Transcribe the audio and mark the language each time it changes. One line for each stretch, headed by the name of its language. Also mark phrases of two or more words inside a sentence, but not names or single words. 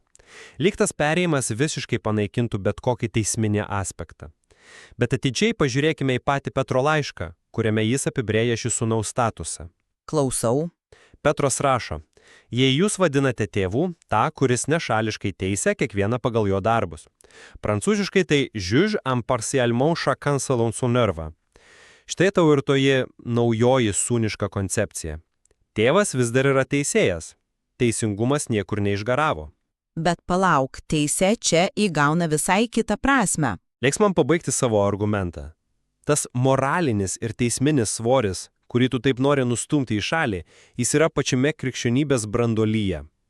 Lithuanian: Lyg tas perėjimas visiškai panaikintų bet kokį teisminį aspektą. Bet atidžiai pažiūrėkime į patį Petro laišką, kuriame jis apibrėžia šį sūnaus statusą. Klausau. Petras rašo, jei jūs vadinate tėvų, tą, kuris nešališkai teisia kiekvieną pagal jo darbus. Prancūziškai tai
French: juge impartialement chacun selon son œuvre.
Lithuanian: Štai tau ir toji naujoji sūniška koncepcija. Tėvas vis dar yra teisėjas. Teisingumas niekur neišgaravo. Bet palauk, teisė čia įgauna visai kitą prasme. Leiks man pabaigti savo argumentą. Tas moralinis ir teisminis svoris, kurį tu taip nori nustumti į šalį, jis yra pačiame krikščionybės branduolyje.